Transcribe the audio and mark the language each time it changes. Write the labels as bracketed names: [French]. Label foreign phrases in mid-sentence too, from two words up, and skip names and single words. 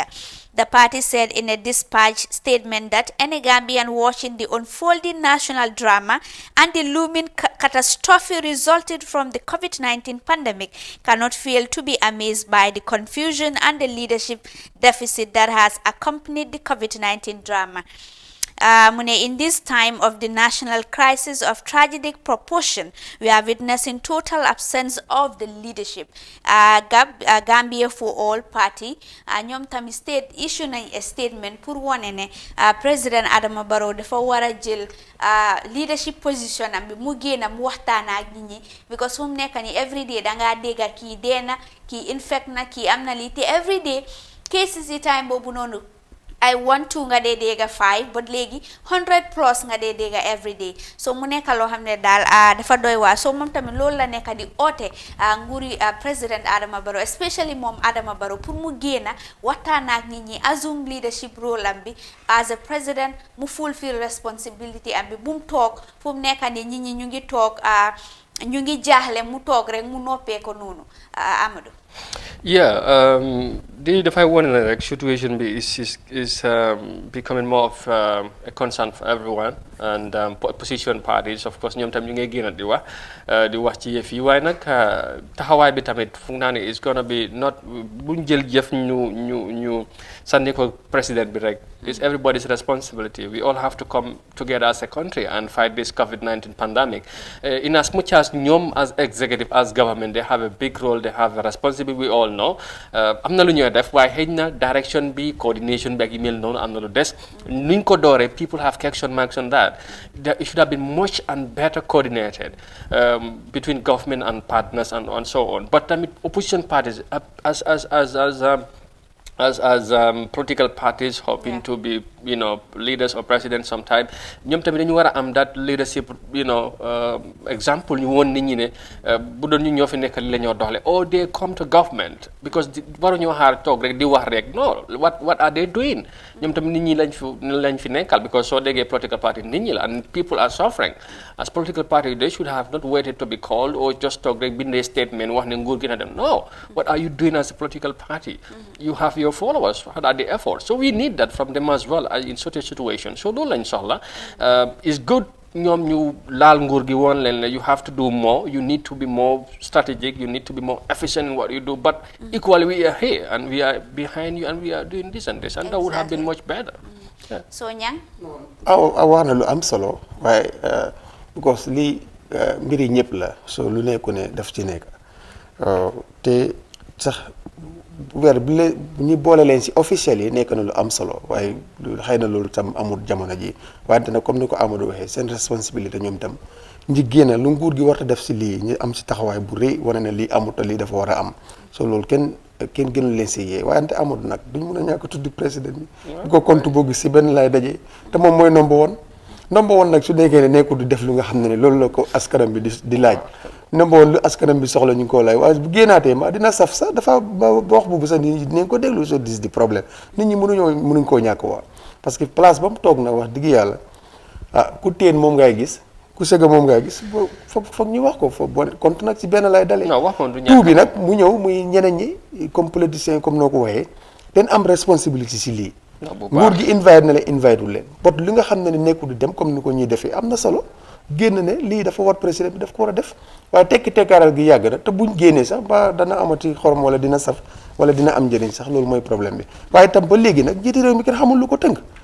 [English] The party said in a dispatch statement that any Gambian watching the unfolding national drama and the looming catastrophe resulted from the COVID-19 pandemic cannot fail to be amazed by the confusion and the leadership deficit that has accompanied the COVID-19 drama. In this time of the national crisis of tragic proportion, we are witnessing total absence of the leadership. Gambia for All Party, [Wolof] ñoom tamit state issue nañ a statement pour wane ne président Adama Barrow dafa war a jël [English] leadership position [Wolof] am bi mu génn mu waxtaan ak nit ñi because fu mu nekk nii [English] every day [Wolof] dangaa dégg kii dee na kii infect na kii am na lii te [English] every day [Wolof] cases yi time boobu noonu [English] I want to [Wolof] nga dee dégga 5 but léegi 100 plus nga dee dégga [English] every day [Wolof] so mu nekk loo xam ne daal dafa doy waar so moom tamit loolu la nekk di oote nguuri président Adama Barrow especially moom Adama Barrow pour mu génna waxtaan ak nit ñi [English] assume leadership role [Wolof] am bi [English] as a president [Wolof] mu [English] fulfill responsibility [Wolof] am bi bu mu toog fu mu nekk ni nit ñi ñu ngi toog ñu ngi jaaxle mu toog rek mu noppee ko noonu Amadou. Yeah, dafay wane ne rek situation bi [English] is becoming more of a concern for everyone and opposition parties of course [Wolof] ñoom tam ñu ngi génn di wax ci yëf yi waaye nag taxawaay bi tamit foog naa ne [English] is gonna be not [Wolof] buñ jël jëf ñu sànni ko président bi rek [English] It's everybody's responsibility. We all have to come together as a country and fight this COVID-19 pandemic. In as much as ñoom as executive, as government, they have a big role, they have a responsibility, we all know. [Wolof] am na lu ñuy def waaye xëy na direction bi coordination bi ak yu mel noonu am na lu des nuñ ko dooree [English] people have question marks on that. It should have been much and better coordinated between government and partners and so on. But opposition parties, as political parties hoping to be, leaders or presidents sometime, [Wolof] ñoom tamit dañu war a am [English] that leadership, [Wolof] example ñu woon nit ñi ne bu doon ñu ñoo fi nekk li la ñoo doxale or [English] they come to government [Wolof] because waruñoo xaar toog rek di wax rek [English] no what are they doing [Wolof] ñoom tamit nit ñi lañ fi nekkal [English] because [Wolof] soo déggee [English] political party [Wolof] nit ñi la [English] and people are suffering as political party they should have not waited to be called or just [Wolof] toog rek bindee statement wax ne nguur gi na dem [English] no what are you doing as a political party you have your followers what are the efforts so we need that from them as well in such a situation [Wolof] so loolu lañ soxla [English] is good [Wolof] ñoom ñu laal nguur gi woon leen [English] you have to do more you need to be more strategic you need to be more efficient in what you do but equally we are here and we are behind you and we are doing this and that would have been much better [Wolof] so ñang wax na lu am solo waaye because lii mbiri ñëpp la so lu nekku ne daf ci nekk te sax weer bi ñu boole leen si officiel yi nekk na lu am solo waaye xëy na loolu tam amul jamono ji wante nag comme ni ko Amadou waxee seen responsabilité ñoom tam ñi génn lu nguur gi war a def si lii ñu am si taxawaay bu rëy wane ne lii amut te lii dafa war a am so loolu kenn gënu leen si yee wante Amadou nag duñ mun a ñàkk tuddi président bi bu ko compte boo gis si benn lay dajee te moom mooy [English] number one [Wolof] nag su nekkee ne nekkul di def lu nga xam ne loolu la ko askanam bi di laaj [English] number one [Wolof] lu askanam bi soxla ñu ngi koo laaj waaye bu génnaatee ma dina saf sax dafa wax bu sax ni dinañ ko déglu so dis di problème nit ñi mënuñ koo ñàkk waa [French] parce que [Wolof] place ba mu toog na wax digg yàlla ku teen moom ngay gis ku sëga moom ngay gis foog ñu wax ko foofu [French] bon compte [Wolof] nag si benn lay dalee tout bi nag mu ñëw muy ñeneen ñi [French] comme politicien [Wolof] comme noo ko waxee den am responsabilité si lii nguur gi invite na leen invite wul leen bot li nga xam ne nekkul di dem comme ni ko ñuy defee am na solo génn ne lii dafa war président bi daf ko war a def waaye tekkaaral gi yàgg na te buñ génnee sax ba dana amati xorom wala dina saf wala dina am njëriñ sax loolu mooy problème bi waaye tam ba léegi nag njiiti réew mi kenn xamul lu ko tënk